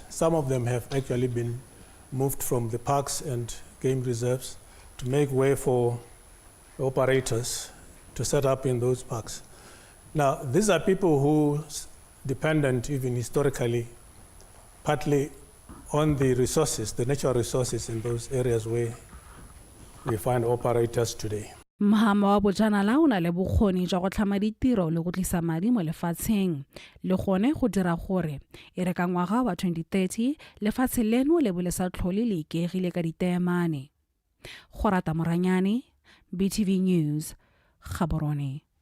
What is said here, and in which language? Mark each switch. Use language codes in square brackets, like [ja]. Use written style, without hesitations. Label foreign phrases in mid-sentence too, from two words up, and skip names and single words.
[en] Some of them have actually been moved from the parks and game reserves to make way for operators to set up in those parks. Now, these are people who dependent even historically, partly on the resources, the natural resources in those areas where we find operators today. [tn] Mahama wa bojanala o na le bokgoni jwa go tlhama ditiro le go tlisa madi mo lefatsheng le gone go dira gore e re ka ngwaga wa 2030 lefatshe leno le bo le sa tlhole le ikegile ka diteemane. Go rata Moranyane, BTV News, Gaborone.